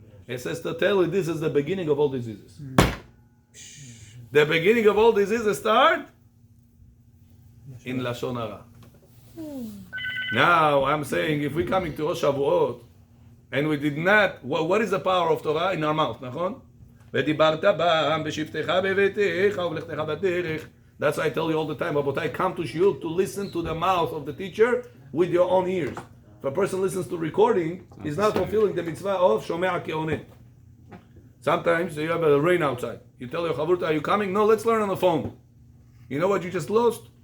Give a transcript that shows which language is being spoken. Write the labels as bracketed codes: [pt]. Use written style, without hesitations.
[en] It says to tell you this is the beginning of all diseases. The beginning of all diseases start in Lashon Hara. Now I'm saying if we're coming to Rosh Shavuot and we did not, what is the power of Torah in our mouth? [he] נכון? ודיברת בם בשבתך בביתך ובלכתך בדרך. [en] That's why I tell you all the time, Rabotai, come to shiur to listen to the mouth of the teacher with your own ears. If a person listens to recording, he's not fulfilling the mitzvah of shomea keoneh. Sometimes you have a rain outside. You tell your chavurta, are you coming? No, let's learn on the phone. You know what you just lost?